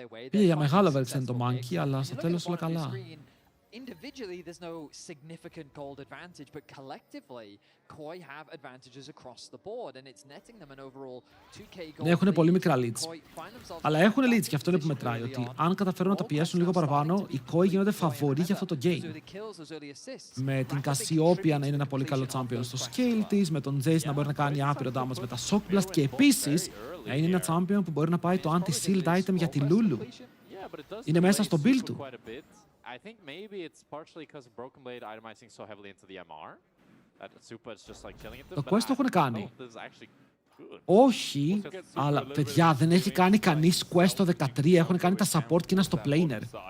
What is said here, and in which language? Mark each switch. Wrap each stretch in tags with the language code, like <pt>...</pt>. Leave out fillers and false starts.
<el>Πήγε για μεγάλο version το Monkey, αλλά στο τέλος όλα καλά.</el> <en>Individually, there's no significant gold advantage, but collectively, Koi have advantages across the board, and it's netting them an overall 2k gold.</en> <el>Ναι, έχουν πολύ μικρά leads. Αλλά έχουν leads και αυτό είναι που μετράει, ότι αν καταφέρουν να τα πιέσουν λίγο παραπάνω, οι Koi γίνονται φαβοροί για αυτό το game. Με την Cassiopeia να είναι ένα πολύ καλό champion στο scale της, με τον Jace να μπορεί να κάνει άπειρο damage με τα Shock Blast και επίσης να είναι ένα champion που μπορεί να πάει το anti-shield item για τη Lulu. Είναι μέσα στο build του.</el> <en>I think maybe it's partially because of Broken Blade itemizing so heavily into the MR that Super is just like killing it.</en> <el>Το quest το έχουν κάνει. Όχι, αλλά παιδιά δεν έχει κάνει κανείς quest το 13, έχουν κάνει τα support και είναι στο planer.</el>